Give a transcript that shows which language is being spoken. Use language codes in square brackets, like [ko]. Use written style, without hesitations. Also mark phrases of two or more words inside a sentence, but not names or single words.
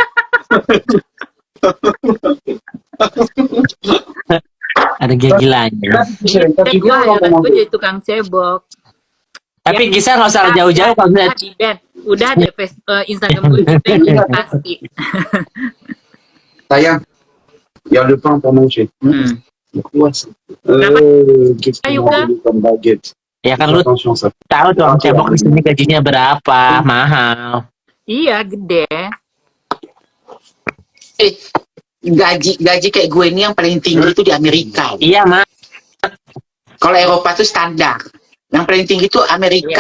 [id] Ada gila-gilanya. Gue hayalan gue jadi tukang cebok. Tapi kisah nggak usah jauh-jauh kalau Udah di band. Udah deh Instagram gue di band pasti. Sayang, [fr] il y a le pain pour manger. Quoi ça Qu'est-ce [id] Ayo, [fr] qu'on [id] Kak. [fr] mange comme baguette? [id] ya kan lu [fr] Attention ça. [id] tahu tuh cebok di sini gajinya berapa, mahal. Iya gede. Gaji kayak gue ini yang paling tinggi itu di Amerika. Iya mah. Kalau Eropa tuh standar. Yang paling tinggi itu Amerika